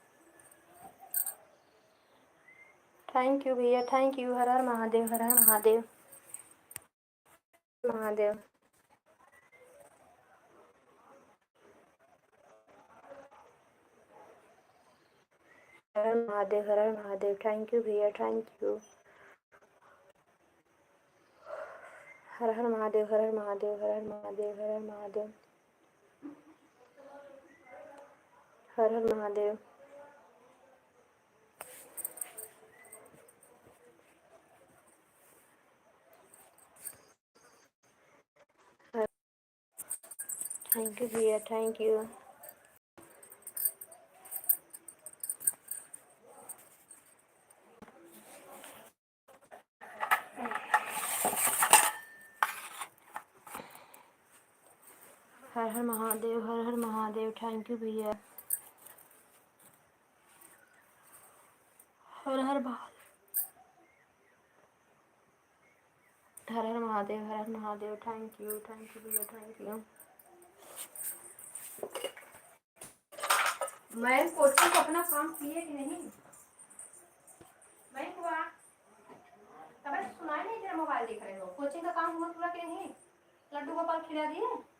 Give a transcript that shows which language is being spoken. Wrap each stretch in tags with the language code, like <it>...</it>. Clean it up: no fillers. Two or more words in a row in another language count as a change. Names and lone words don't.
<en>thank you भैया, thank you.</en> <hi>हर हर महादेव, हर हर महादेव, महादेव। हर हर महादेव, हर हर महादेव।</hi> <en>thank you भैया, thank you.</en> <hi>हर हर महादेव, हर हर महादेव, हर हर महादेव, हर हर महादेव, हर हर महादेव।</hi> <en>thank you भैया, thank you.</en> <hi>हर हर महादेव, हर हर महादेव।</hi> <en>thank you भैया।</en> <hi>हर हर महादेव, हर हर महादेव, हर हर महादेव।</hi> <en>thank you भैया, thank you.</en> <hi>मैं कोचिंग अपना काम किए कि नहीं? मैं हुआ तब सुनाई नहीं, तेरा मोबाइल देख रहे हो। कोचिंग का काम हुआ पूरा कि नहीं? लड्डू गोपाल खिला दिए?</hi>